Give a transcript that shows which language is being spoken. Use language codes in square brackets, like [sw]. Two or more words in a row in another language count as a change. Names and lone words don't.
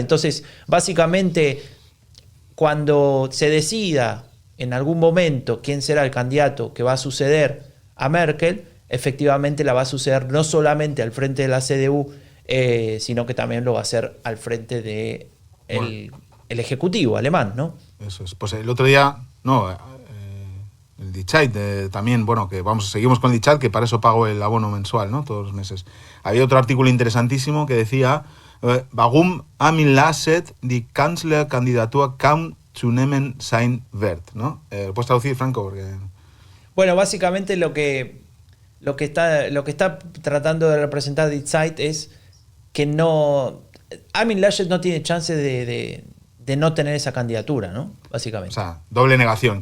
[es] Entonces, básicamente, cuando se decida en algún momento quién será el candidato que va a suceder a Merkel, efectivamente la va a suceder no solamente al frente de la CDU, sino que también lo va a hacer al frente de el Ejecutivo alemán, ¿no? Eso es. Pues el otro día, el Die Zeit también, bueno, que seguimos con el Die Zeit, que para eso pago el abono mensual, ¿no? Todos los meses. Había otro artículo interesantísimo que decía: [de] Warum Armin Laschet die Kanzlerkandidatur kaum zu nehmen sein wird, [es] ¿no? ¿Puedes traducir, Franco? Porque... Bueno, básicamente lo que está tratando de representar Die Zeit es que no... Armin Laschet no tiene chance de no tener esa candidatura, ¿no? Básicamente. O sea, doble negación.